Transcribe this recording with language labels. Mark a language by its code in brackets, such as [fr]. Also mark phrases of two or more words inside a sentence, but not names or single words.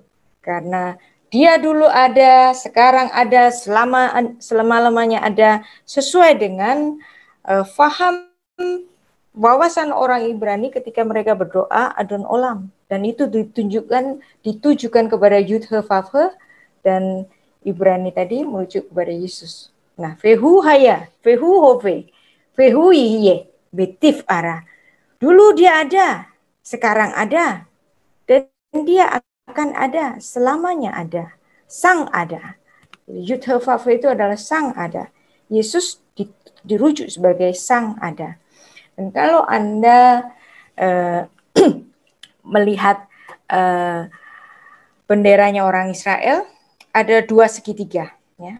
[id] Karena dia dulu ada, sekarang ada, selama-lamanya ada, sesuai dengan faham wawasan orang Ibrani ketika mereka berdoa Adon Olam. Dan itu ditujukan kepada Yud-He-Vav-He, dan Ibrani tadi merujuk kepada Yesus. Nah, [he] והוא היה, והוא הווה, והוא יהיה, בתפארה. [id] Dulu dia ada, sekarang ada, dan dia akan ada, selamanya ada, sang ada. Yud-He-Vav-He itu adalah sang ada. Yesus dirujuk sebagai sang ada. Dan kalau Anda melihat benderanya orang Israel, ada 2 segitiga. Ya.